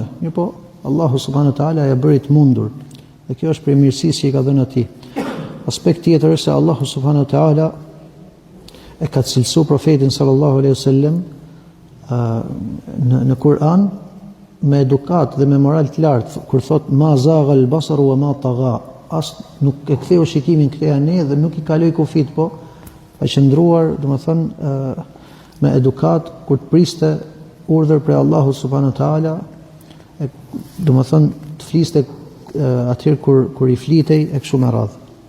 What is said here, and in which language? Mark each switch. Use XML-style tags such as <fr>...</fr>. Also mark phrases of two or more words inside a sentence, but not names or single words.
<sq>Mirpo Allahu</sq> <ar>سبحانه وتعالى</ar> <sq>ja bëri të mundur. Dhe kjo është prej mirësisë që i ka dhënë atij. Aspekt tjetër është se Allahu</sq> <ar>سبحانه وتعالى</ar> <sq>e ka cilësuar profetin</sq> <ar>صلى الله عليه وسلم</ar> <sq>në Kur'an me edukat dhe me moral të lartë, kur thot</sq> <ar>ما زاغ البصر وما طغى,</ar> <sq>as nuk e ktheu shikimin këtej ane dhe nuk i kaloi kufit, po ka qëndruar, domethënë, me edukat kur të priste urdhër prej Allahu</sq> <ar>سبحانه وتعالى,</ar> <sq>domethënë të fliste atëherë kur i flitej e kështu me radhë.</sq>